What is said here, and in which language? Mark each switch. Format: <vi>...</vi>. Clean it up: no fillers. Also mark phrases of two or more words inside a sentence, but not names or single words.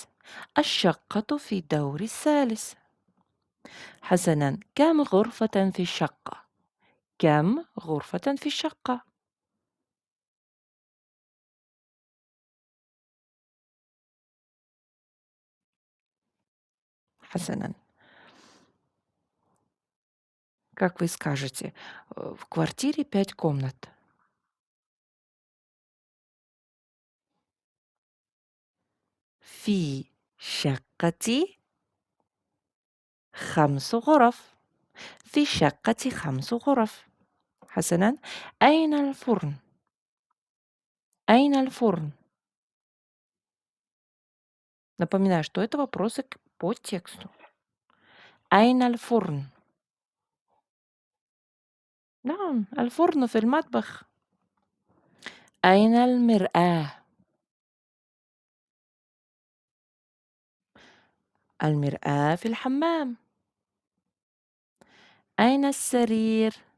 <ar>الشقة في الدور الثالث. حسنًا. كم غرفة في الشقة؟ كم غرفة في الشقة؟ حسنًا.</ar> <ru>Как вы скажете, в квартире 5 комнат.</ru> <ar>في شقتي 5 غرف. في شقة 5 غرف. حسنًا. أين الفرن؟ أين الفرن؟</ar> <ru>Напоминаю, что это вопросы по тексту.</ru> <ar>أين الفرن? نعم، الفرن في المطبخ. أين المرآة؟ المرآة في الحمام. أين السرير؟</ar>